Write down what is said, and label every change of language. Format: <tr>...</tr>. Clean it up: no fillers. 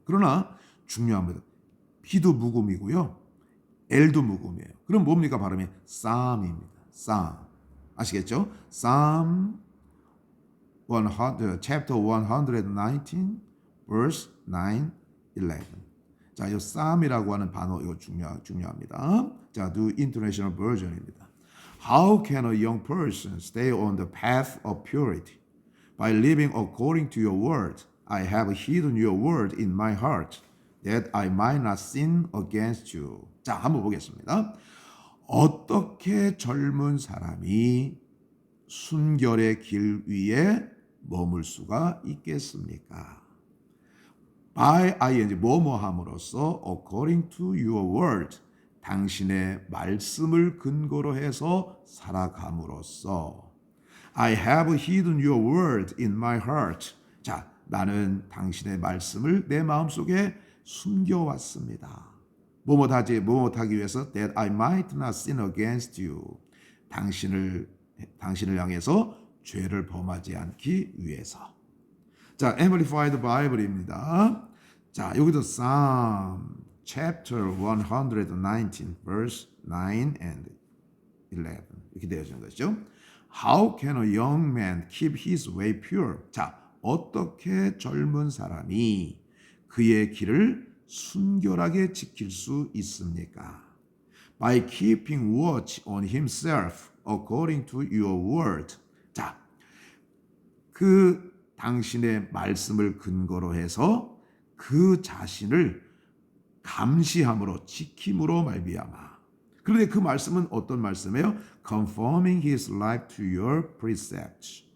<ko>그러나 중요합니다. P도 묵음이고요. L도 묵음이에요. 그럼 뭡니까 발음이? Psalm입니다. Psalm. 아시겠죠?</ko> <en>Psalm 100, chapter 119, verse 9, 11.</en> <ko>자, 이 Psalm이라고 하는 단어 이거 중요합니다.</ko> <en>자, New International Version입니다. How can a young person stay on the path of purity? By living according to your word. I have hidden your word in my heart, that I might not sin against you.</en> <ko>자, 한번 보겠습니다. 어떻게 젊은 사람이 순결의 길 위에 머물 수가 있겠습니까?</ko> <en>by ing</en> <ko>뭐뭐함으로써</ko> <en>according to your word</en> <ko>당신의 말씀을 근거로 해서 살아감으로써</ko> <en>I have hidden your word in my heart.</en> <ko>자, 나는 당신의 말씀을 내 마음속에 숨겨왔습니다. 뭐뭐하기 위해서</ko> <en>that I might not sin against you.</en> <ko>당신을 향해서 죄를 범하지 않기 위해서. 자, Amplified Bible입니다. 자, 여기도 Psalm chapter 119 verse 9 and 11 이렇게 되어진 것이죠.</ko> <en>How can a young man keep his way pure?</en> <ko>자, 어떻게 젊은 사람이 그의 길을 순결하게 지킬 수 있습니까?</ko> <en>By keeping watch on himself according to your word.</en> <ko>자, 그 당신의 말씀을 근거로 해서 그 자신을 감시함으로 지킴으로 말미암아. 그런데 그 말씀은 어떤 말씀이에요?</ko> <en>Conforming his life to your precepts.</en>